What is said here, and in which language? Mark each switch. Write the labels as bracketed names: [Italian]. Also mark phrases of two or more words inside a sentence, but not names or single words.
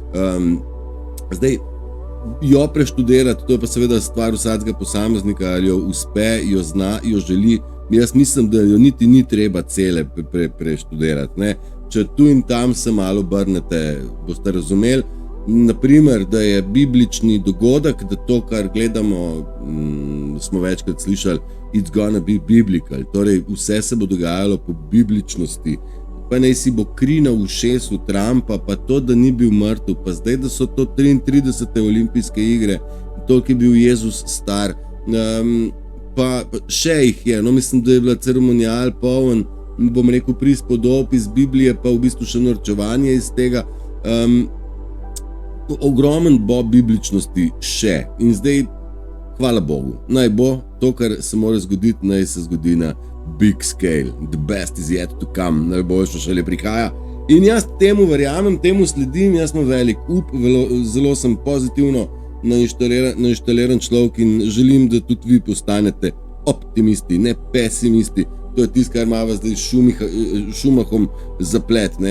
[Slovenian] Zdaj, jo preštudirati, to je pa seveda stvar vsakega posameznika, ali jo uspe, jo zna, jo želi. Jaz mislim, da jo niti ni treba cele preštudirati, ne. Če tu in tam se malo obrnete, boste razumeli, naprimer, da je biblični dogodek, da to, kar gledamo, smo večkrat slišali, [English] it's gonna be biblical, [Slovenian] torej vse se bo dogajalo po bibličnosti, pa naj si bo kri na ušesu Trumpa, pa to, da ni bil mrtev, pa zdaj, da so to 33. olimpijske igre, toliko je bil Jezus star, pa še jih je, no mislim, da je bila ceremonijal poln, bom rekel, prispodob iz Biblije, pa v bistvu še norčevanje iz tega, ogromen bo bibličnosti še in zdaj, hvala Bogu, naj bo to, kar se mora zgoditi, naj se zgodi na [English] big scale, the best is yet to come, [Slovenian] najboljše šele prihaja. In jaz temu verjamem, temu sledim, jaz imam velik up, zelo sem pozitivno nainštaliran človek in želim, da tudi vi postanete optimisti, ne pesimisti. To je tisto, kar ima vas zdaj Šumahom zaplet, ne?